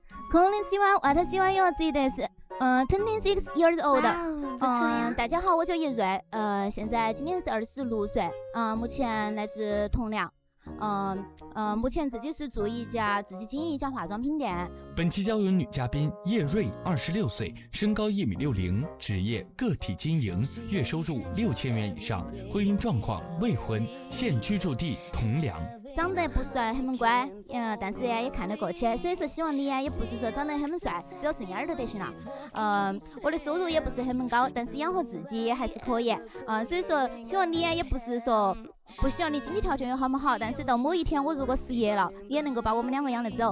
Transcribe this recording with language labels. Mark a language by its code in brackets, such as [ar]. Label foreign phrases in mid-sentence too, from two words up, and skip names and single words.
[ja] Konnichiwa，私は幼稚です。 [en] 26 years old。 [zh] 大家好，我叫叶蕊。现在今年是26岁。目前来自同良。目前自己是做自己经营一家化妝品店。本期交由女嘉賓葉瑞，26歲，身高1.60米，職業個體經營，月收入6000元以上，婚姻狀況未婚，現居住地同良。長得不帥，很乖，但是也看得過去，所以說希望你也不是說長得很帥，只要順眼就得行了。我的收入也不是很高，但是養活自己也還是可以。所以說希望你也不是說不希望你經濟條件有好不好，但是到某一天我如果失業了，你也能夠把我們兩個養得走。